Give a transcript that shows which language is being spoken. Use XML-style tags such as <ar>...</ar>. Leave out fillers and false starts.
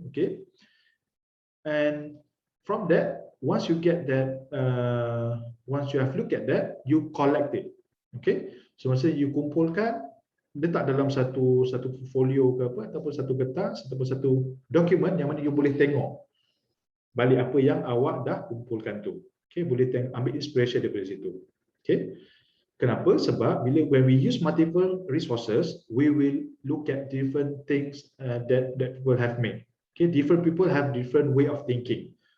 <en>Okay, and from that, once you get that, once you have looked at that, you collect it.</en> <ms>Okay, so masa you kumpulkan, letak dalam satu folio ke apa, ataupun satu kertas ataupun satu dokumen yang mana you boleh tengok balik apa yang awak dah kumpulkan tu. Okay, boleh ambil inspiration daripada situ. Okay, kenapa? Sebab</ms> <en>when we use multiple resources, we will look at different things that will have made. Okay, different people have different way of thinking.</en>